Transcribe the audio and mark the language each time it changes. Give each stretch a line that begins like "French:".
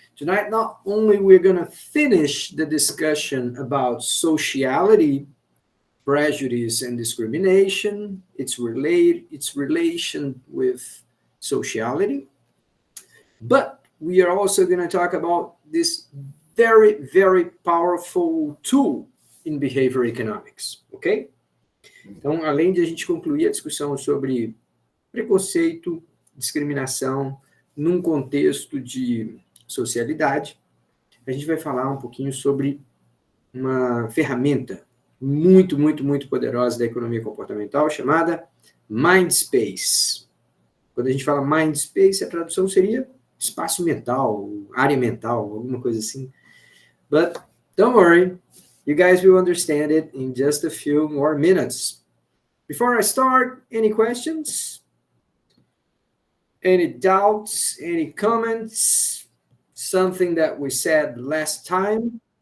English: Tonight, not only we're going to finish the discussion about sociality, prejudice and discrimination, its relation with sociality, but we are also going to talk about this very, very powerful tool in behavior economics, ok?
Portuguese: Então, além de a gente concluir a discussão sobre preconceito, discriminação, num contexto de socialidade, a gente vai falar um pouquinho sobre uma ferramenta muito, muito, muito poderosa da economia comportamental chamada MINDSPACE. Quando a gente fala MINDSPACE, a tradução seria espaço mental, área mental, alguma coisa assim.
English: But don't worry, you guys will understand it in just a few more minutes. Before I start, any questions? Any doubts? Any comments? Something that we said last time?